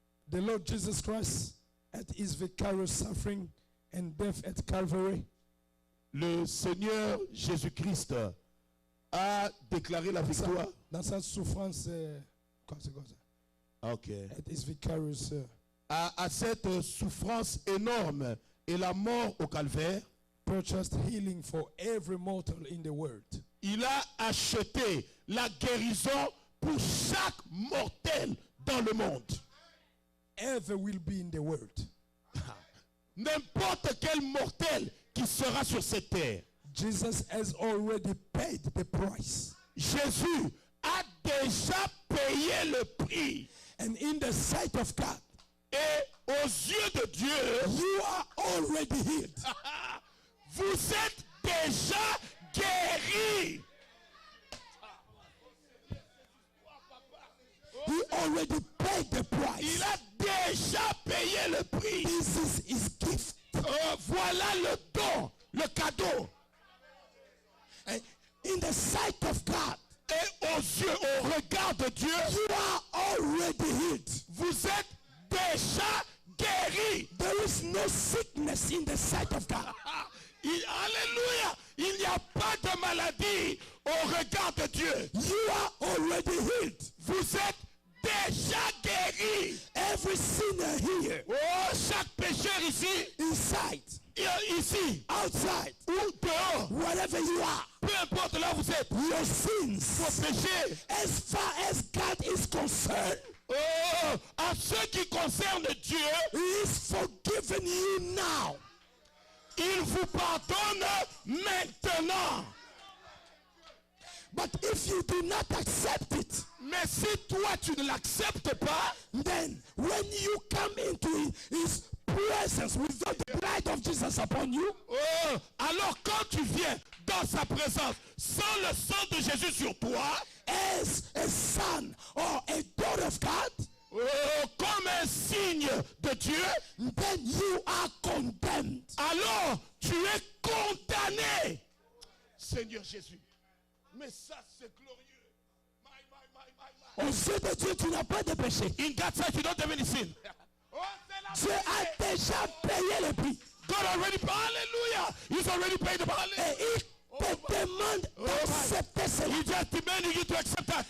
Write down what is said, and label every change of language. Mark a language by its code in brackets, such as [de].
[en] the Lord Jesus Christ at his vicarious suffering and death at Calvary [fr] le Seigneur Jésus-Christ a déclaré la victoire. dans sa souffrance, quoi, c'est quoi ça? Ok. [en] At his vicarious, [fr] À cette souffrance énorme et la mort au calvaire, [en] purchased healing for every mortal in the world. [fr] il a acheté la guérison pour chaque mortel dans le monde. [en] Ever will be in the world. [fr] N'importe quel mortel qui sera sur cette terre. [en] Jesus has already paid the price. [fr] Jésus a déjà payé le prix. [en] And in the sight of God, [fr] Et aux yeux de Dieu, [en] you are already healed. [fr] vous êtes déjà guéris. [en] He already paid the [fr] Il [en] price. [fr] a déjà payé le prix. [en] This is his gift. [fr] Voilà le don, le cadeau. [en] And in the sight of God, [fr] Et aux yeux, au regard de Dieu, [en] you are already healed. [fr] vous êtes déjà guéris. [en] There is no sickness in the sight of God. [fr] Alléluia. Il n'y a pas de maladie au regard de Dieu. [en] You are already healed. [fr] Vous êtes déjà guéri. [en] Every sinner here, [fr] Oh, chaque pécheur ici, [en] inside, [fr] ici, [en] outside, [fr] ou dehors, [en] wherever you are, [fr] peu importe là où vous êtes, [en] your sins, [fr] vos péchés, [en] as far as God is concerned, [fr] oh, à ce qui concerne Dieu, [en] He is forgiven you now. [fr] il vous pardonne maintenant. [en] But if you do not accept it, [fr] Mais si toi tu ne l'acceptes pas, [en] then when you come into His presence without the blood of Jesus upon you, [fr] oh, alors quand tu viens dans sa présence sans le sang de Jésus sur toi, [en] as a son or a daughter of God, [fr] oh, comme un signe de Dieu, [en] then you are condemned. [fr] alors tu es condamné. Seigneur Jésus, mais ça c'est glorieux. Aux yeux de Dieu, tu n'as pas de péché. [en] In God's sight, you don't have any sin. [fr] Dieu a déjà payé le prix. [en] God already, hallelujah. He's already paid the [fr] Et il te demande d'accepter cela. [en] He just demanding you to accept that.